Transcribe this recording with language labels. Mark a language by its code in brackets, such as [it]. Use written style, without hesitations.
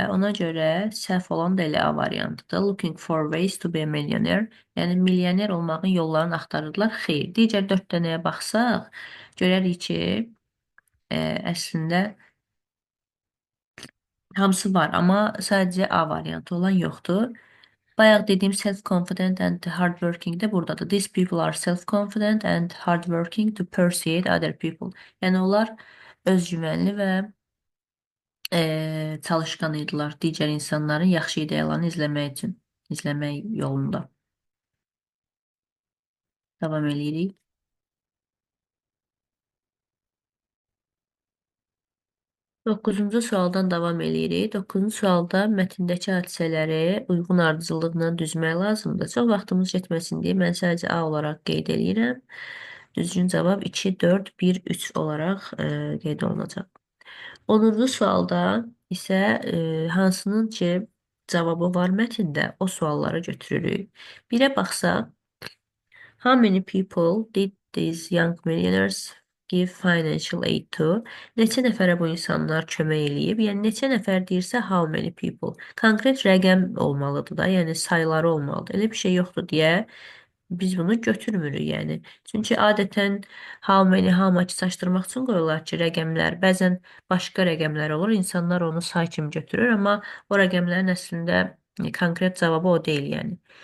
[az] Ona görə səhv olan da elə A variantıdır. [en] Looking for ways to be a millionaire. [az] Yəni milyoner olmağın yollarını axtarırlar. Xeyr. Digər 4 dənəyə baxsaq, görərik ki, əslində hamısı var, amma sadəcə A variantı olan yoxdur. Bayaq dediyim [en] self-confident and hardworking [az] də buradadır. [en] These people are self-confident and hardworking to persuade other people. [az] Yəni onlar özgüvənli və çalışqan idilər digər insanların yaxşı ideyalarını izləmək yolunda. Davam edirik. 9-cu sualdan davam edirik. 9-cu sualda mətndəki hadisələri uyğun ardıcıllıqla düzmək lazımdır. Çox vaxtımız getməsin deyə mən sadəcə A olaraq qeyd edirəm. Düzgün cavab 2, 4, 1, 3 olaraq qeyd olunacaq. 10-cu sualda isə hansının ki cavabı var mətndə, o sualları götürürük. Birə baxsaq, [en] how many people did these young millionaires give financial aid to? [az] Neçə nəfərə bu insanlar kömək eləyib? Yəni, neçə nəfər deyirsə, [en] how many people? [az] Konkret rəqəm olmalıdır da, yəni sayıları olmalıdır. Elə bir şey yoxdur deyə biz bunu götürmürük, yəni. Çünki adətən [en] how many, how much [az] çaşdırmaq üçün qoyurlar ki, rəqəmlər, bəzən başqa rəqəmlər olur, insanlar onu say kimi götürür, amma o rəqəmlərin əslində konkret cavabı o deyil, yəni.